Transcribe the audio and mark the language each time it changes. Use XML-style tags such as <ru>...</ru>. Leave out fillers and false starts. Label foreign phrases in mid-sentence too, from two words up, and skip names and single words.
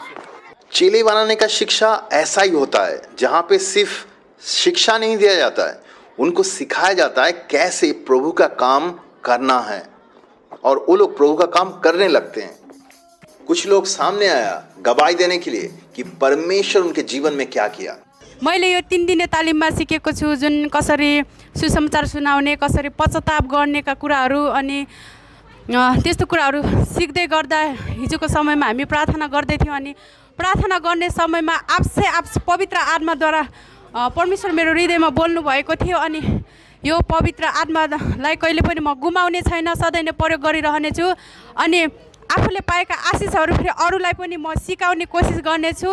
<hi>चेले बनाने का शिक्षा ऐसा ही होता है, जहां पे सिर्फ शिक्षा नहीं दिया जाता है, उनको सिखाया जाता है कैसे प्रभु का काम करना है और वो लोग प्रभु का काम करने लगते हैं। कुछ लोग सामने आया गवाही देने के लिए कि परमेश्वर उनके जीवन में क्या किया।</hi> <ne>मैले यो 3 दिने तालिममा सिकेको छु, जुन कसरी सुसमाचार सुनाउने, कसरी पश्चाताप गर्नेका कुराहरू अनि त्यस्तो कुराहरू सिक्दै गर्दा हिजोको समयमा हामी प्रार्थना गर्दै थियौँ अनि प्रार्थना गर्ने समयमा आपसे पवित्र आत्माद्वारा परमेश्वर मेरो हृदयमा बोल्नु भएको थियो अनि यो पवित्र आत्मालाई कहिले पनि म गुमाउने छैन, सधैँ नै प्रयोग गरिरहनेछु अनि आफूले पाएका आशिषहरू फेरि अरूलाई पनि म सिकाउने कोसिस गर्नेछु।</ne>